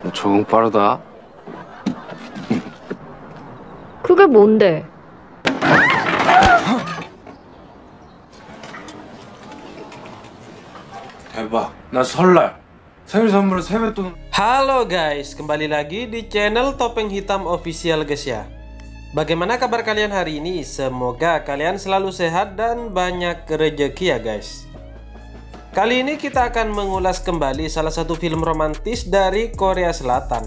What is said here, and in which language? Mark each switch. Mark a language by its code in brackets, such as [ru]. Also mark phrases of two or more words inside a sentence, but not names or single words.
[ko] 적응 빠르다. 그게 뭔데? 대박. 나 설날 생일 선물로 세뱃돈. [id] Halo guys, kembali lagi di channel Topeng Hitam Official guys ya. Bagaimana kabar kalian hari ini? Semoga kalian selalu sehat dan banyak rezeki ya guys. Kali ini kita akan mengulas kembali salah satu film romantis dari Korea Selatan.